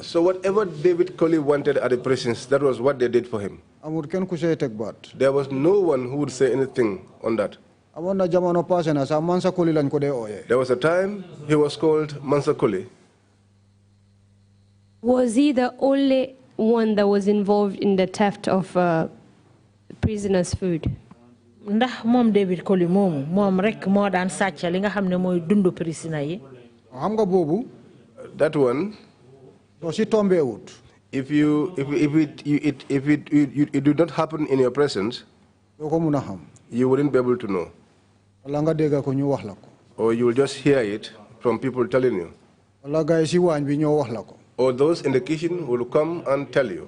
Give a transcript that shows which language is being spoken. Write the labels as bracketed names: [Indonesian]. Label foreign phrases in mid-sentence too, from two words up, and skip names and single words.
[English] So whatever David Colley wanted at the prisons, that was what they did for him. [Wolof] amul kenn ku see teg baat. [English] There was no one who would say anything on that. [Wolof] amoon na jamono passé na sax Mansa Colley lañ ko dee ooyee. [English] There was a time he was called Mansa Colley. Was he the only one that was involved in the theft of prisoners' food? [Wolof] Ndax moom David Colley moomu moom rek moo daan sàcca li nga xam ne mooy dundu prisoner yi. xam nga boobu. [English] That one. [Wolof] soo si tombee wut. [English] If it did not happen in your presence, you wouldn't be able to know. Or you will just hear it from people telling you. Or those in the kitchen will come and tell you.